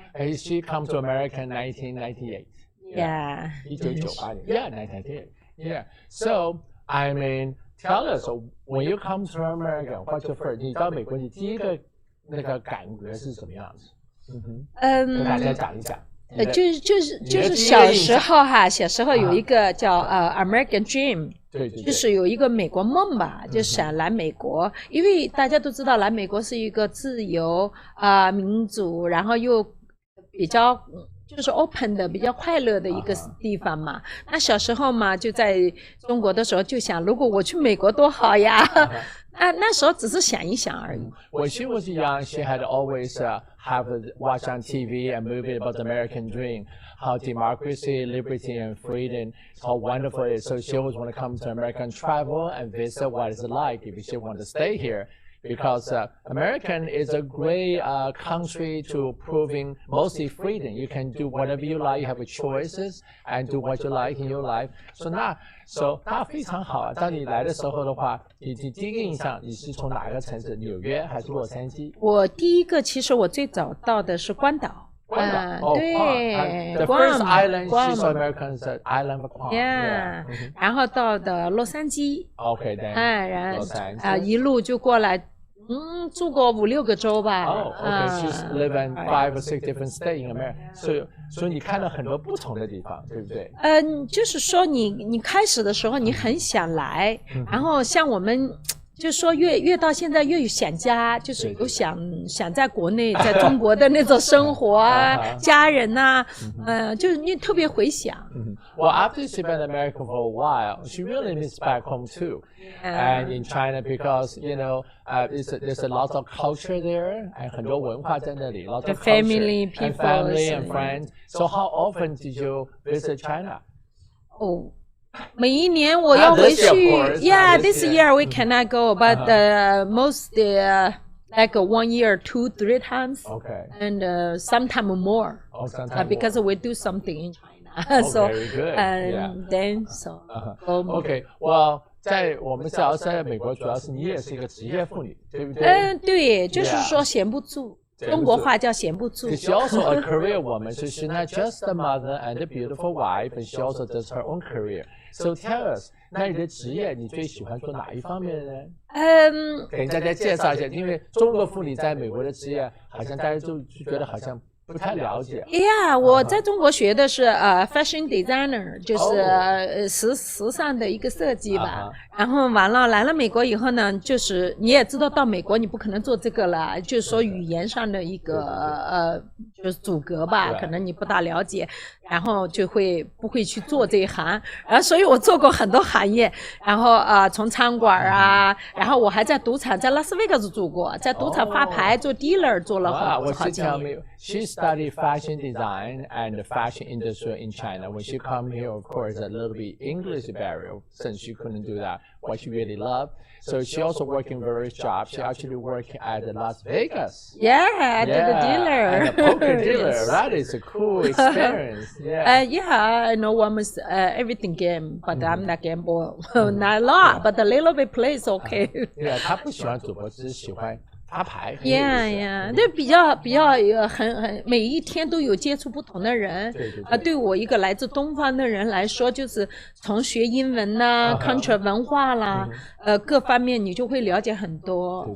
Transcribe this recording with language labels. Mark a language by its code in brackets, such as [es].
[en] And she come to America in 1998. Yeah. 1998年 Yeah, 1998. Yeah. So, I mean, tell us, when you come to America, what's your first? [zh] 你到美国，你第一个那个感觉是什么样子？跟大家讲一讲。就是小时候有一个叫American Dream，对，就是有一个美国梦吧，就想来美国，因为大家都知道来美国是一个自由民主，然后又比较就是 open 的比较快乐的一个地方嘛。那小时候嘛，就在中国的时候就想，如果我去美国多好呀。那时候只是想一想而已。 [en] When she was young, she had always have watched on TV and movie about the American dream, how democracy, liberty, and freedom, how wonderful it is. So she always want to come to America and travel and visit what it's like if she want to stay here. Because American is a great country to proving mostly freedom. You can do whatever you like. You have choices and do what you like in your life. [zh] So 那非常好啊。当你来的时候的话，你第一个印象你是从哪个城市？纽约还是洛杉矶？我第一个其实我最早到的是关岛。对 [en] The first island she saw Americans island of Guam. [zh] Yeah. 然后到的洛杉矶。 [en] Okay, then. [zh] 然后一路就过来。住过5、6个州吧。 [en] Okay. She's lived in 5 or 6 different states in America. [zh] 所以你看了很多不同的地方，对不对？就是说你开始的时候你很想来，然后像我们。就是说越到现在越想家，就是有想在国内在中国的那种生活啊，家人啊，就是你特别回想。 [en] Well, after she been in America for a while, she really misses back home too, and in China because there's a lot of culture there, and [zh] 很多文化在那里 [en] ，lot of family, people, and family and friends. So how often did you visit China? [zh] 每一年我要回去 [en] Yeah, this year we cannot go, but most like 1 year, 2, 3 times. Okay. And sometime more. Because we do something in China. So very good. And then so. Okay. [zh] Well, 在我们只要在美国，主要是你也是一个职业妇女，对不对？对，就是说闲不住。中国话叫闲不住。 [en] She's also a career woman, so she's not just a mother and a beautiful wife, but she also does her own career. So tell us, [zh] 那你的职业你最喜欢做哪一方面的呢？给大家介绍一下，因为中国妇女在美国的职业，好像大家就觉得好像不太了解。 Yeah, 我在中国学的是fashion designer， 就是时尚的一个设计吧。然后完了来了美国以后呢，就是你也知道到美国你不可能做这个了，就是说语言上的一个就是阻隔吧，可能你不大了解，然后就不会去做这一行。然后所以我做过很多行业，然后从餐馆啊，然后我还在赌场，在拉斯维加斯住过，在赌场发牌做 dealer 做了好几年。 [en] She studied fashion design and the fashion industry in China. When she come here, of course, a little bit English barrier since she couldn't do that, what she really loved. So she also working various jobs. She actually working at Las Vegas. Yeah, I did a dealer. And a poker dealer. Yes. That is a cool experience. Yeah, I know almost everything game, but I'm not gamble. Not a lot, but a little bit plays okay. [zh] Yeah, 她不喜欢赌博，只是喜欢发牌。 Yeah, 这比较很每一天都有接触不同的人。对我一个来自东方的人来说，就是从学英文啦、culture 文化啦，各方面你就会了解很多。